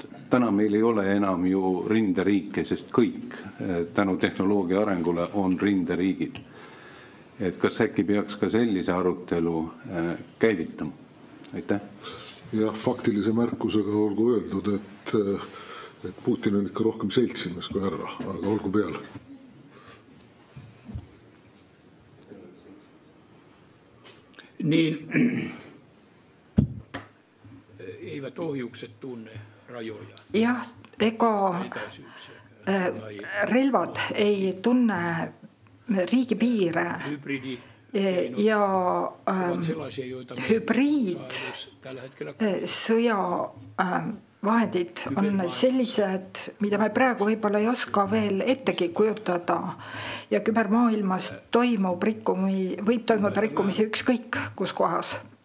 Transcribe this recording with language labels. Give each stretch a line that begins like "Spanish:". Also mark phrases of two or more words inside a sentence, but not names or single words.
Estonian: Täna meil ei ole enam ju rinderiike, sest kõik tänu tehnoloogia arengule on rinderiigid. Et kas äkki peaks ka sellise arutelu käivitama? Aitäh. Ja faktilise märkusega olgu öeldud, et Putin on ikka rohkem seltsimees kui härra, aga olgu peale.
Finnish: Niin eivät ohjukset tunne rajoja.
Estonian: Jah, ega relvad ei tunne riigipiire ja hübriidsõja vahendid on sellised, mida me praegu võib-olla ei oska veel ettegi kujutada ja kübermaailmas võib toimuda rikkumisi ükskõik kus kohas.